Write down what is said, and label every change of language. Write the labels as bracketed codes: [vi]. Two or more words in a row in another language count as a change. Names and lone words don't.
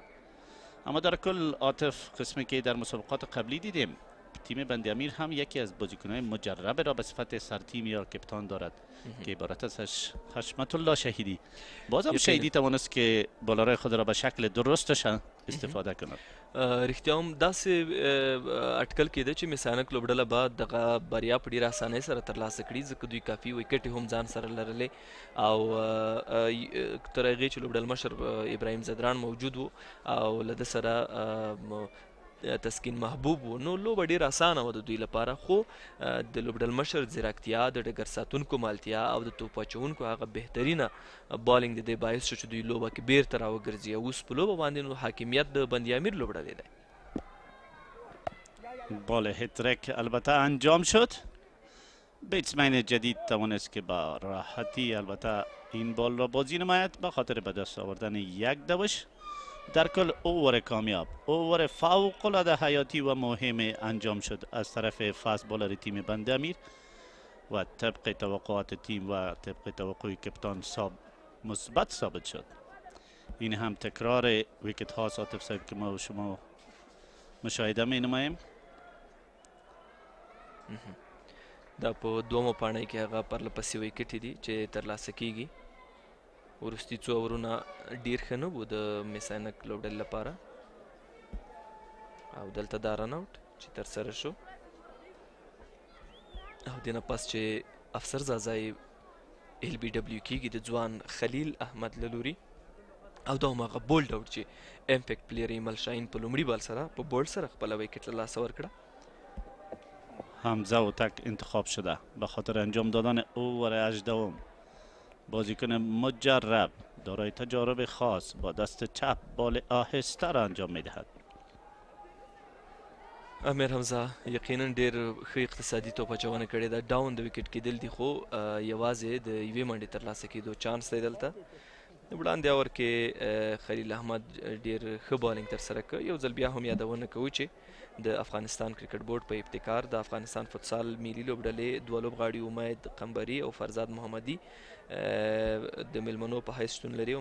[fa] اما در کل عاطف، قسمی که در مسابقات قبلی دیدیم تیم بند-e-Amir هم یکی از بازیکن‌های مجرب را به صفت سرتیم یا کپتان دارد که عبارت است از حشمت الله شهیدی. بازم شهیدی توانست که بالارای خود را به شکل درستش استفاده کند. [ps] رښتیا هم داسې اټکل کېده چې میس-e-Ainak لوبډله به دغه بریا په ډېره اسانۍ سره ترلاسه کړي، ځکه دوی کافي ویکټې هم ځان سره لرلې او تر هغې چې لوبډل مشر ابراهیم زدران موجود و او له ده سره تسکین محبوب و، نو لوبه ډېره اسانه وه د دوی لپاره. خو د لوبډل مشر ځیرکتیا، د ډګر ساتونکو مالتیا او د توپ اچوونکو هغه بهترینه بالینګ د دې باعث شو چې دوی لوبه کې بیرته راوګرځي او اوس په لوبه باندې نو حاکمیت د بند-e-Amir لوبډلې دی. [fa] بال هتریک البته انجام شد. بیتسمن جدید توانست که با راحتی البته این بال را بازی نماید به خاطر به دست آوردن یک دوش. در کل اوور کامیاب، اوور فوق‌العاده حیاتی و مهم انجام شد از طرف [en] fast bowler [fa] تیم بند-e-Amir و طبق توقعات تیم و طبق توقع کپتان مثبت ثابت شد. این هم تکرار ویکت ها عاطف صاحب که ما و شما مشاهده می نماییم. [ps] دا په دومه پاڼۍ کې هغه پرله پسې ویکټې دي چې ترلاسه کیږي. وروستي څو اورونه ډېر ښه نه وو د میس-e-Ainak لوبډلې لپاره او دلته دا [en] run out [ps] چې ترسره شو او دې نه پس چې افسر زازی [en] LBW [ps] کیږي د ځوان خلیل احمد له لوري او دا هم هغه بولډ آوټ چې [en] impact player [ps] ایمل شاهین په لومړي بال سره په بولډ سره خپله ویکټ له لاسه ورکړه. [fa] حمزه و تک انتخاب شده به خاطر انجام دادن اوور 18. بازیکن مجرب دارای تجارب خاص با دست چپ بال آهسته را انجام میدهد. [ps] امیر حمزه یقینا ډېر ښه اقتصادي توپ اچونه کړې ده. ډاون د ویکټ کېدل دي خو یوازې د یوې منډې ترلاسه کېدو چانس دی دلته. وړاندې اور کې خلیل احمد ډیر ښه بالینګ ترسره کړ. یو ځل بیا هم یادونه کوو چې د افغانستان کرکټ بورډ په ابتکار د افغانستان فوتسال ملي لوبډلې دوه لوبغاړي امید قمبري او فرزاد محمدي د میلمنو په حیث شتون لري.